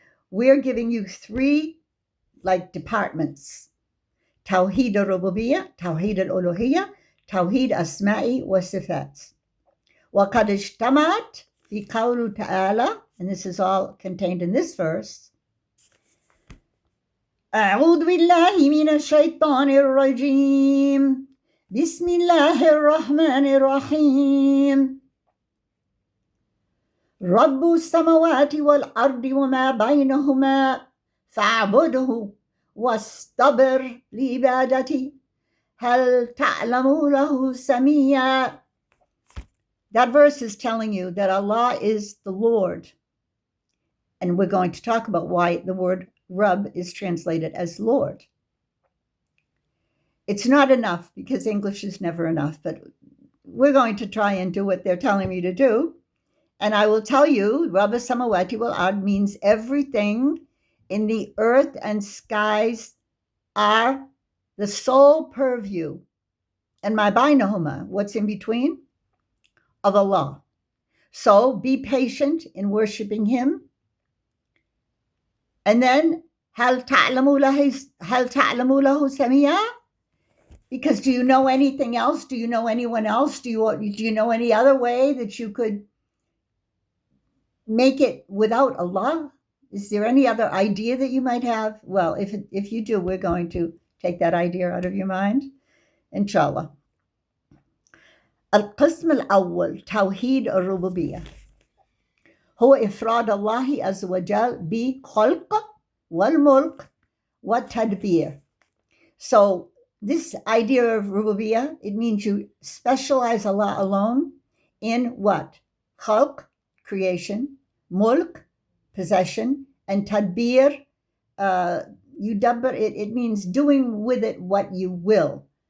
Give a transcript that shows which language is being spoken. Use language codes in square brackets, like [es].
[en] We're giving you three departments. [ar] Tawheed al-Rububiyyah, Tawheed al-Uluhiyyah, Tawheed asma'i wa sifat. وَقَدْ اجْتَمَعَتْ فِي قَوْلُ تَعَالَى, [en] and this is all contained in this verse. [ar] أعوذ بالله من الشيطان الرجيم بسم الله الرحمن الرحيم رب السماوات والأرض وما بينهما فاعبده واصطبر لعبادتي هل تعلم له سميا. [en] That verse is telling you that Allah is the Lord. And we're going to talk about why the word Rabb is translated as Lord. It's not enough because English is never enough, but we're going to try and do what they're telling me to do. And I will tell you, [ar] Rabb samawati wal ard [en] means everything in the earth and skies are the sole purview. And [ar] ma bainahuma, [en] what's in between? Of Allah. So be patient in worshiping Him. And then, [ar] هل تعلم له سميا? [en] Because do you know anything else? Do you know anyone else? Do you know any other way that you could make it without Allah? Is there any other idea that you might have? Well, if you do, we're going to take that idea out of your mind, inshallah. [ar] القسم الأول توحيد الربوبية هو إفراد الله عز وجل بالخلق والملك والتدبير. [en] So this idea of rububiyyah, it means you specialize Allah alone in what? Khalq, creation, mulk, possession, and tadbir, yudabbir, it means doing with it what you will.